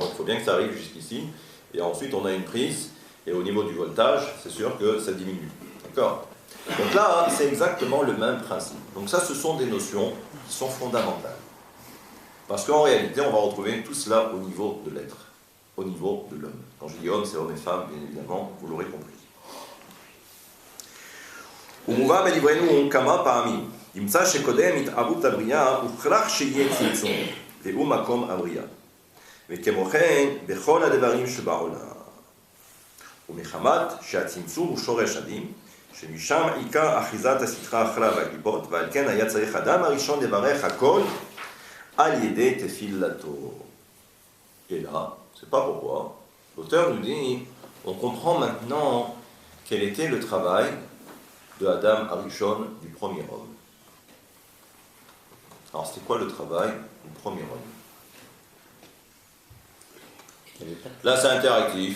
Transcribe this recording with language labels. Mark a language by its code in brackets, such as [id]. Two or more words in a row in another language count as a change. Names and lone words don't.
[fr] Donc il faut bien que ça arrive jusqu'ici. Et ensuite, on a une prise. Et au niveau du voltage, c'est sûr que ça diminue. D'accord? Donc là, c'est exactement le même principe. Donc ça, ce sont des notions qui sont fondamentales. Parce qu'en réalité, on va retrouver tout cela au niveau de l'être, au niveau de l'homme. Quand je dis homme, c'est homme et femme, bien évidemment, vous l'aurez compris. [he] ומובא בדברינו כמה פעמים, ימצא שקודם התהוות הבריאה הוכרח שיהיה צמצום, והוא מקום הבריאה. וכמו כן, בכל הדברים שבעולם. ומחמת שהצמצום הוא שורש הדין, שמשם עיקר אחיזת הסטרה אחריו והקליפות, ועל כן היה צריך אדם הראשון לברך הכל על ידי תפילתו. [fr] Et là, c'est pas pourquoi. L'auteur nous dit, on comprend maintenant quel était le travail de Adam Arishon, du premier homme. Alors, c'était quoi le travail du premier homme? Là, c'est interactif.